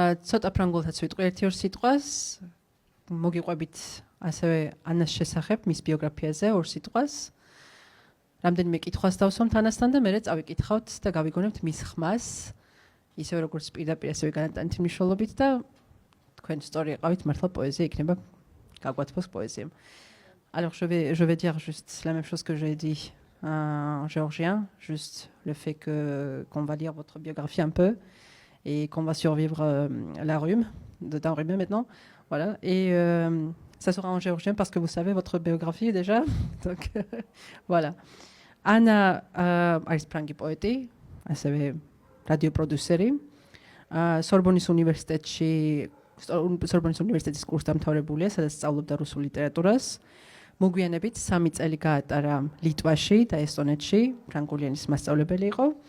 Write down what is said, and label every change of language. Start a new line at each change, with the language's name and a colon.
Georgian: ცოტა ფრანგულთაც ვიტყვი ერთი-ორ სიტყვას. მოგიყვებით ასევე ანას შესახებ, მის ბიოგრაფიაზე ორ სიტყვას. რამდენიმე კითხვას დავსვამთ ანასთან და მერე წავიკითხავთ და გავიგონებთ მის ხმას, ისევე როგორც პირდაპირ ასევე განატანით მნიშვნელობით და თქვენ სწორი იყავით, მართლა პოეზია იქნება გაგვათქვას poésie.
French: Alors je vais dire juste la même chose que j'ai dit en géorgien, juste le fait qu'on va lire votre biographie un peu et qu'on va survivre la rhume, d'un rhume maintenant, voilà. Et ça sera en géorgien parce que vous savez votre biographie déjà, donc voilà.
Georgian: Anna არის ფრანგი პოეტი, ასევე რადიოპროდიუსერი, სორბონის უნივერსიტეტის კურსდამთავრებულია, სადაც სწავლობდა რუსულ ლიტერატურას. მოგვიანებით 3 წელი გაატარა ლიტვაში და ესტონეთში, ფრანგული ენის მასწავლებელი იყო.